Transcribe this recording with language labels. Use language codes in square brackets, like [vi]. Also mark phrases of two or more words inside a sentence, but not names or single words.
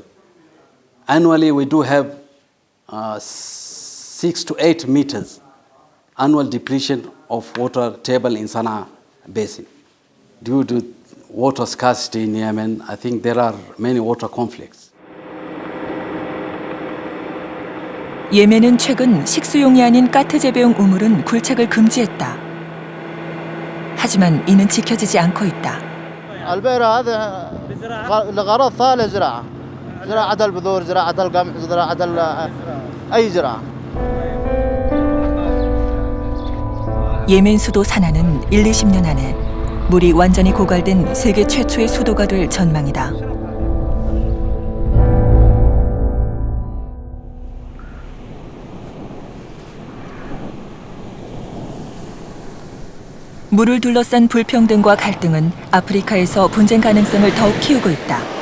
[en] Annually, we do have 6 to 8 meters annual depletion of water table in Sana'a Basin. Due to water scarcity in Yemen, I think there are many water conflicts. [ko] 예멘은 최근 식수용이 아닌 까트 재배용 우물은 굴착을 금지했다. 하지만 이는 지켜지지 않고 있다. [ar] البئر هذا لغرض ثاني زراعة البذور زراعة القمح زراعة أي زراعة. [ko] 예멘 수도 사나는 1-20년 안에 물이 완전히 고갈된 세계 최초의 수도가 될 전망이다. 물을 둘러싼 불평등과 갈등은 아프리카에서 분쟁 가능성을 더욱 키우고 있다.